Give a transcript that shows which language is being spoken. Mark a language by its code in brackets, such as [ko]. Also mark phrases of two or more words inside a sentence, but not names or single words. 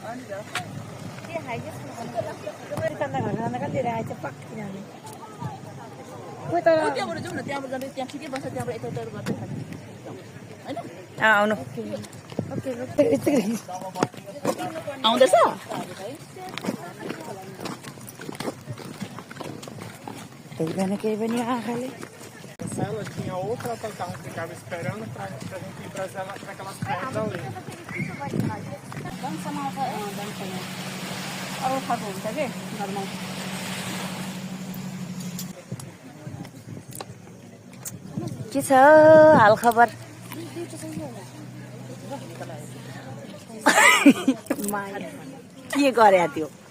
[ne] आउनु आउँदैछ? देख्दैन केही पनि आँखाले। [pt] Ela tinha outra carro que ficava esperando pra gente ir pra aquelas praias ali. [ne] के छ हाल खबर? के गरे त्यो?